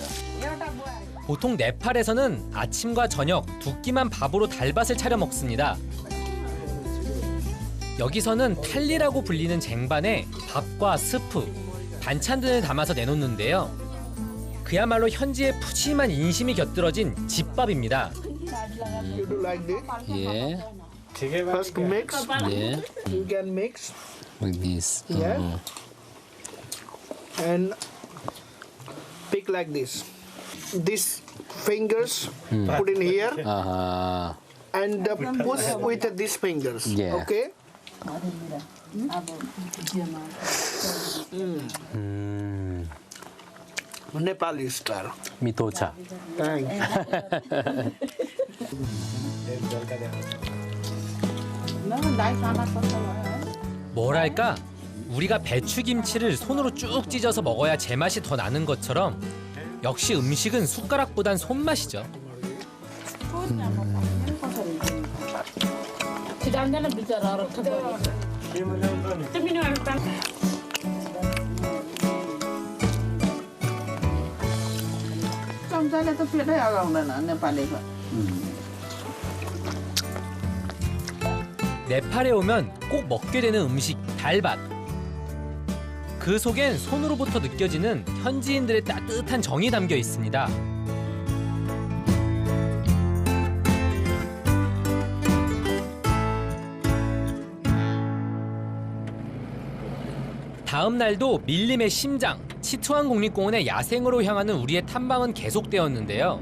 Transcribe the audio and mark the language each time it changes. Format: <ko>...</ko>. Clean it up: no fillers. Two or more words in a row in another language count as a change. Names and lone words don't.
<ko>보통 네팔에서는 아침과 저녁 두 끼만 밥으로 달밭을 차려 먹습니다. 여기서는 탈리라고 불리는 쟁반에 밥과 스프, 반찬 등을 담아서 내놓는데요. 그야말로 현지의 푸짐한 인심이 곁들어진 집밥입니다. 예.</ko> <en>First mix. 예. You can mix. Like this. Yeah. And pick like this. These fingers put in here. And push with these fingers. Yeah. Okay. Nepali style. 미토차.</en> <ko>뭐랄까, 우리가 배추김치를 손으로 쭉 찢어서 먹어야 제맛이 더 나는 것처럼 역시 음식은 숟가락보단 손맛이죠.</ko> <ne>चम्चाले त पेटै अगाउँदैन नेपालीको.</ne> <ko>네팔에 오면 꼭 먹게 되는 음식 달밭. 그 속엔 손으로부터 느껴지는 현지인들의 따뜻한 정이 담겨 있습니다. 다음 날도 밀림의 심장, 치투안 국립공원의 야생으로 향하는 우리의 탐방은 계속되었는데요.</ko>